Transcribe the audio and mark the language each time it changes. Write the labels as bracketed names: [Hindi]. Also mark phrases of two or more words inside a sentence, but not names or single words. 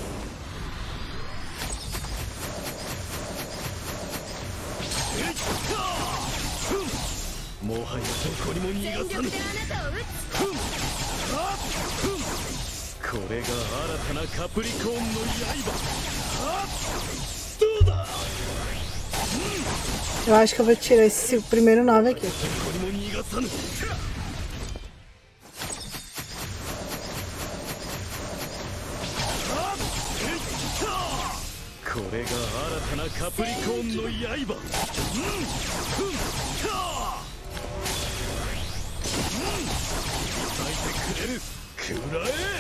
[Japanese] もはやどこにも逃がさぬ。全力であなたを撃つ。これが新たなカプリコーンの刃。どうだ。 [Portuguese] Eu acho que eu vou tirar esse primeiro 9 aqui. [Japanese] これが新たなカプリコーンの刃。咲いてくれる。くらえ。